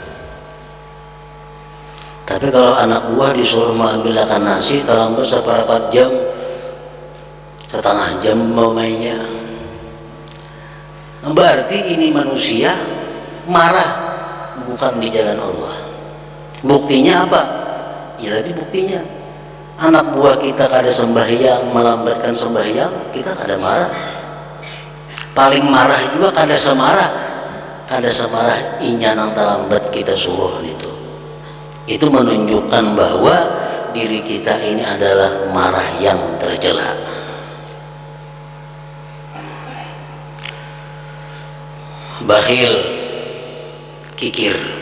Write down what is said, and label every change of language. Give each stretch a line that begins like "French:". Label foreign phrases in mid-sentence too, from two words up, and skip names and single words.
Indonesian: Tapi kalau anak buah disuruh mengambilkan nasi terlambat seperempat jam, setengah jam mainnya, berarti ini manusia marah, bukan di jalan Allah. Buktinya apa?
Banjar: Ya tadi buktinya anak buah kita kada sembahyang, melambatkan sembahyang, kita kada marah. Paling marah juga kada semarah inya nang terlambat kita suruh itu.
Indonesian: Itu menunjukkan bahwa diri kita ini adalah marah yang tercela. Bakhil, kikir.